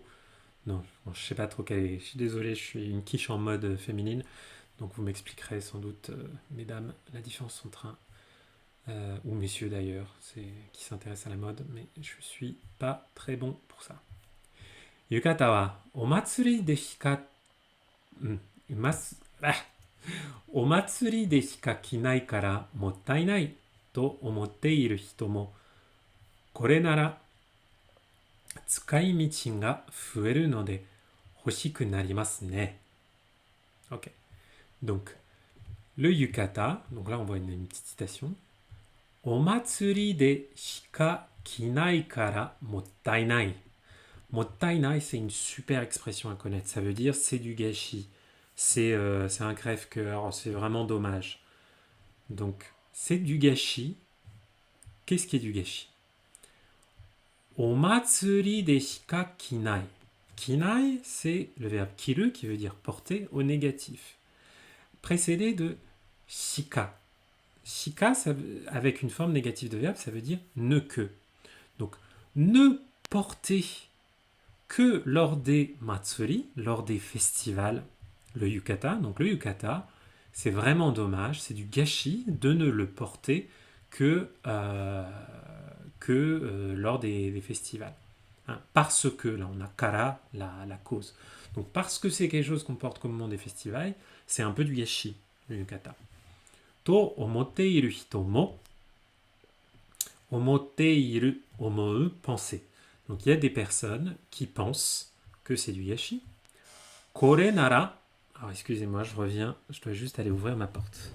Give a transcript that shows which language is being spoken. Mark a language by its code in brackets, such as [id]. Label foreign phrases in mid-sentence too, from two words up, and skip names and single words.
[fr] Non, bon, je sais pas trop quel est. Je suis désolé, je suis une quiche en mode féminine. Donc vous m'expliquerez sans doute, mesdames, la différence entre ou messieurs d'ailleurs, qui s'intéressent à la mode, mais je suis pas très bon pour ça. [ja] 浴衣はお祭りでしか... お祭りでしか着ないからもったいないと思っている人もこれなら使い道が増えるので欲しくなりますね. [fr] Ok. Donc, le yukata, donc là on voit une petite citation. [ja] お祭りでしか着ないからもったいない. [fr] Mottainai, c'est une super expression à connaître. Ça veut dire c'est du gâchis. C'est un crève-cœur, c'est vraiment dommage. Donc, c'est du gâchis. Qu'est-ce qui est du gâchis? [ja] お祭りでしか着ない. [fr] Kinai, c'est le verbe kiru qui veut dire porter au négatif. Précédé de shika. Shika, avec une forme négative de verbe, ça veut dire ne que. Donc, ne porter que lors des matsuri, lors des festivals, le yukata. Donc, le yukata, c'est vraiment dommage, c'est du gâchis de ne le porter que lors des festivals. Hein, parce que, là on a kara, la cause. Donc parce que c'est quelque chose qu'on porte comme moment des festivals, c'est un peu du gâchis, le yukata. [ja] と思っている人も、思っている、思う, [fr] penser. Donc il y a des personnes qui pensent que c'est du gâchis. [ja] これなら, [fr] alors excusez-moi, je reviens, je dois juste aller ouvrir ma porte.